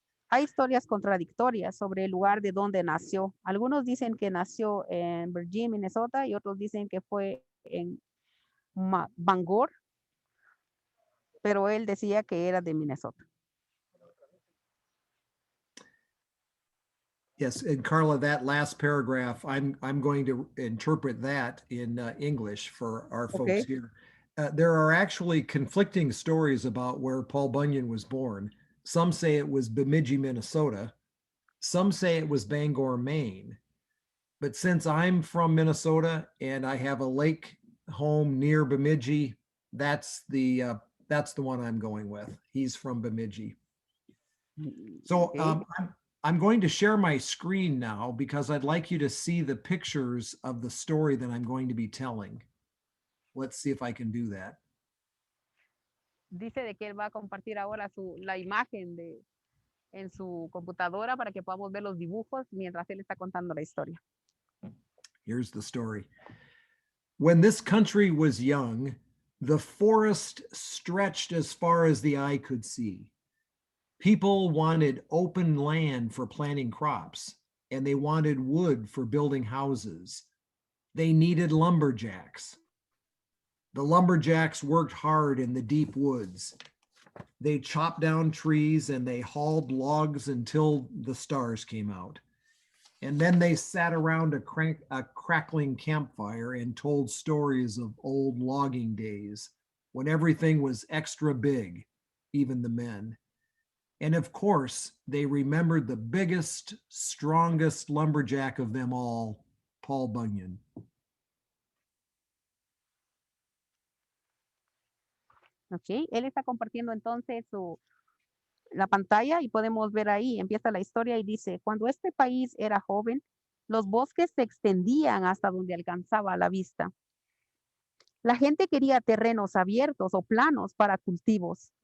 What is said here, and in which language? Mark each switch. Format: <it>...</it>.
<es>Hay historias contradictorias sobre el lugar de donde nació. Algunos dicen que nació en Virginia, Minnesota, y otros dicen que fue en Bangor, pero él decía que era de Minnesota.</es> <en>Yes, and Carla, that last paragraph, I'm going to interpret that in English for our folks here. There are actually conflicting stories about where Paul Bunyan was born. Some say it was Bemidji, Minnesota. Some say it was Bangor, Maine. But since I'm from Minnesota and I have a lake home near Bemidji, that's the one I'm going with. He's from Bemidji. So I'm going to share my screen now because I'd like you to see the pictures of the story that I'm going to be telling. Let's see if I can do that.</en> <es>Dice de que él va a compartir ahora la imagen en su computadora para que podamos ver los dibujos mientras él está contando la historia.</es> <en>Here's the story. When this country was young, the forest stretched as far as the eye could see. People wanted open land for planting crops, and they wanted wood for building houses. They needed lumberjacks. The lumberjacks worked hard in the deep woods. They chopped down trees and they hauled logs until the stars came out. And then they sat around a crackling campfire and told stories of old logging days when everything was extra big, even the men. And of course, they remembered the biggest, strongest lumberjack of them all, Paul Bunyan.</en> <es>Ok, él está compartiendo entonces la pantalla y podemos ver ahí, empieza la historia y dice, cuando este país era joven, los bosques se extendían hasta donde alcanzaba la vista. La gente quería terrenos abiertos o planos para cultivos.</es>